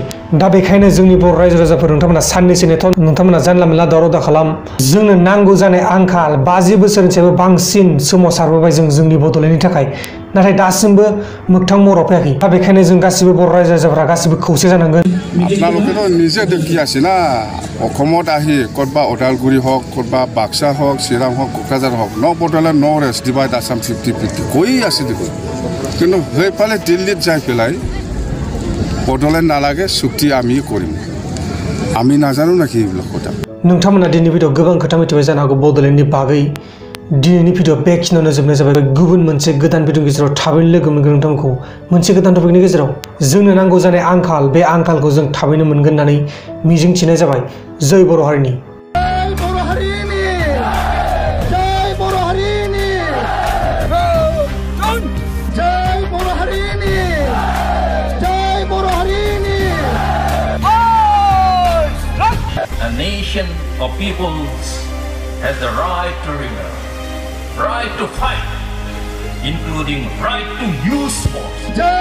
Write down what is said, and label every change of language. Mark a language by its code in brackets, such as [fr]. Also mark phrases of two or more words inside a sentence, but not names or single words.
[brx] दा बेखायनो जोंनि बर' रायजो राजाफोर नोंथांमोना साननैसो नेथ' नोंथांमोना जानला मोनला दावराव दा खालाम। जोंनो नांगौ जानाय आंखाल 50 बोसोरनिफ्रायबो बांसिन सोमावसारबोबाय जोंनि बड'लेण्डनि थाखाय, नाथाय दासिमबो मोगथां महराव फैयाखै। दा बेखायनो जों गासिबो बर' रायजो राजाफोरा गासिबो खौसे जानांगोन। [as] আপোনালোকেতো নিজে দেখি আছে না অসমত আহি ক'তবা ওদালগুৰি হওক ক'তবা বাক্সা হওক চিৰাং হওক কোকৰাঝাৰ হওক বড'লেণ্ড [en] rest divide [as] আসাম 50-50 কৈ আছে দেখোন, কিন্তু সেইফালে দিল্লীত যাই পেলাই বড'লেণ্ড নালাগে চুক্তি আমি কৰিম, আমি নাজানো নাকি এইবিলাক কথা। [brx] नोंथांमोना दिनै भिडिअ गोबां खोथा मिथिबाय जानो हागौ बड'लेण्डनि बागै। दिनैनि भिडिअ बेखिनियावनो जोबनाय जाबाय। गुबुन मोनसे गोदान भिडिअनि गेजेराव थाबैनो लोगो मोनगोन नोंथांमोनखौ मोनसे गोदान टपिकनि गेजेराव। जोंनो नांगौ जानाय आंखाल बे आंखालखौ जों थाबैनो मोनगोन होननानै मिजिंथिनाय जाबाय। जय बर' हारिनि। [en] A nation of peoples has the right to rebel, right to fight, including right to use force.